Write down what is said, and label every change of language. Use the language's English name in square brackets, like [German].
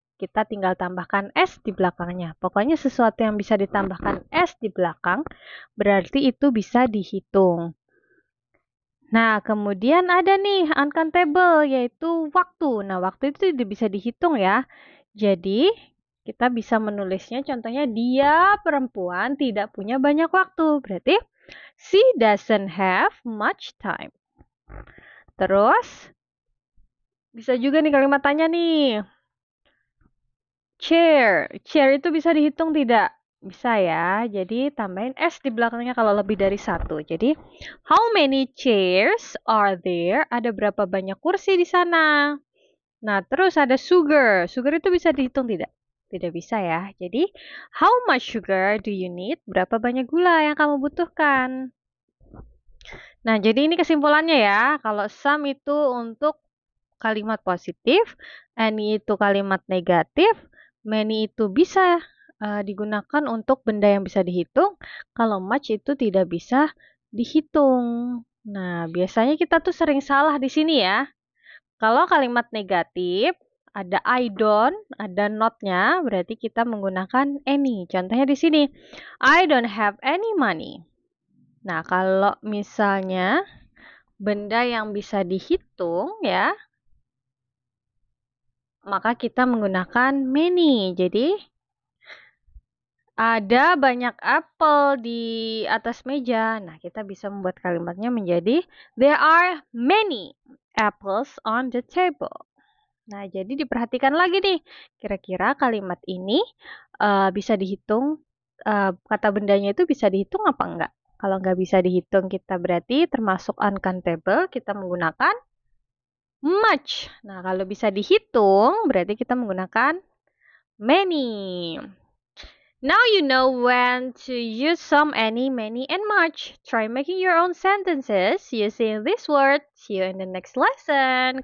[Indonesian] Kita tinggal tambahkan S di belakangnya. Pokoknya sesuatu yang bisa ditambahkan S di belakang berarti itu bisa dihitung. Nah, kemudian ada nih uncountable yaitu waktu. Nah, waktu itu tidak bisa dihitung ya. Jadi, kita bisa menulisnya contohnya dia perempuan tidak punya banyak waktu. [English] Berarti she doesn't have much time. [Indonesian] Terus bisa juga nih kalimat tanya nih. Chair. Chair itu bisa dihitung tidak? Bisa ya. Jadi tambahin S di belakangnya kalau lebih dari satu. [English] Jadi, how many chairs are there? [Indonesian] Ada berapa banyak kursi di sana? Nah, terus ada sugar. Sugar itu bisa dihitung tidak? Tidak bisa ya. [English] Jadi, how much sugar do you need? [Indonesian] Berapa banyak gula yang kamu butuhkan? Nah, jadi ini kesimpulannya ya. Kalau some itu untuk kalimat positif, any itu kalimat negatif, many itu bisa digunakan untuk benda yang bisa dihitung, kalau much itu tidak bisa dihitung. Nah, biasanya kita tuh sering salah di sini ya. Kalau kalimat negatif, ada I don't, ada not-nya, berarti kita menggunakan any. Contohnya di sini, [English] I don't have any money. [Indonesian] Nah, kalau misalnya benda yang bisa dihitung ya, maka kita menggunakan many. Jadi, ada banyak apel di atas meja. Nah, kita bisa membuat kalimatnya menjadi [English] there are many apples on the table. [Indonesian] Nah, jadi diperhatikan lagi nih. Kira-kira kalimat ini bisa dihitung, kata bendanya itu bisa dihitung apa enggak? Kalau nggak bisa dihitung, kita berarti termasuk uncountable, kita menggunakan much. Nah, kalau bisa dihitung, berarti kita menggunakan many. [English] Now you know when to use some, any, many, and much. Try making your own sentences using this word. See you in the next lesson.